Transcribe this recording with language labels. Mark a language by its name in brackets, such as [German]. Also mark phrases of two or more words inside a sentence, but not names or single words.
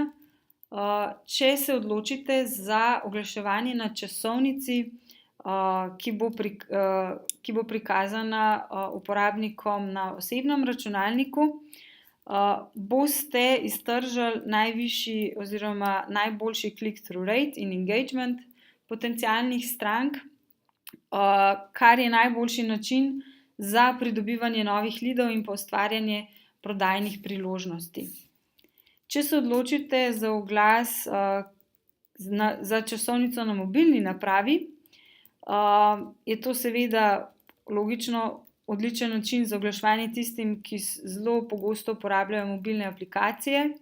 [Slovenian] Če se odločite za oglaševanje na časovnici, ki bo prikazana uporabnikom na osebnem računalniku, boste iztržili najvišji oziroma najboljši [English] click-through rate [Slovenian] in engagement potencialnih strank, kar je najboljši način za pridobivanje novih leadov in pa ustvarjanje prodajnih priložnosti. Če se odločite za oglas za časovnico na mobilni napravi, je to seveda logično odličen način za oglaševanje tistim, ki zelo pogosto uporabljajo mobilne aplikacije.